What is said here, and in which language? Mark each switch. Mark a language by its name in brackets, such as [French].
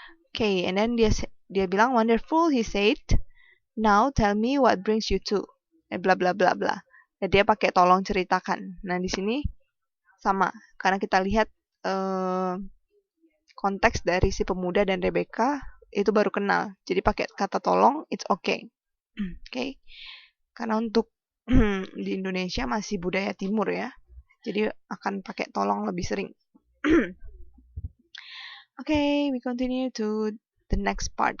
[English] Oke, okay, and then [Indonesian] dia bilang [English] wonderful, he said. Now tell me what brings you to. [Indonesian] Bla bla bla bla. Dan dia pakai tolong ceritakan. Nah di sini sama karena kita lihat konteks dari si pemuda dan Rebecca itu baru kenal. Jadi pakai kata tolong, [English] it's okay. Oke. Okay? [Indonesian] Karena untuk di Indonesia masih budaya timur ya. Jadi akan pakai tolong lebih sering. [English] Okay, we continue to the next part.